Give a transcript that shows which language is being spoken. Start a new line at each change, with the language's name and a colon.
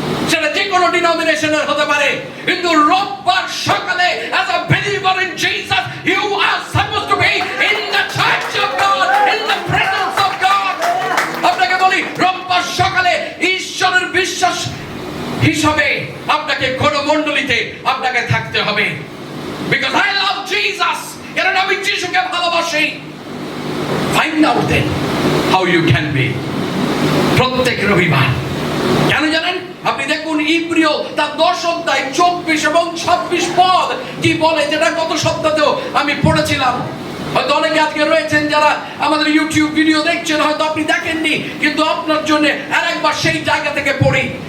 Bangla: সেটা যে কোনো ডিনোমিনেশনের হতে পারে, কিন্তু রোববার সকালে
English: as a believer in Jesus you are supposed to be in the church of God, in the presence of God.
Bangla: আপনাকে বলি, রোববার সকালে ঈশ্বরের বিশ্বাস হিসাবে আপনাকে কোন মণ্ডলীতে আপনাকে থাকতে হবে,
English: because I love Jesus,
Bangla: কারণ আমি যিশুকে ভালোবাসি।
English: Find out then how you can be
Bangla: প্রত্যেক রবিবার। কেন জানেন? আপনি দেখুন ইব্রিয় তার 10 অধ্যায় 24 এবং 26 পদ কি বলে, যেটা গত সপ্তাহেও আমি পড়েছিলাম। হয়তো অনেকে আজকে রয়েছেন যারা আমাদের ইউটিউব ভিডিও দেখছেন, হয়তো আপনি দেখেননি, কিন্তু আপনার জন্য আরেকবার সেই জায়গা থেকে পড়ি।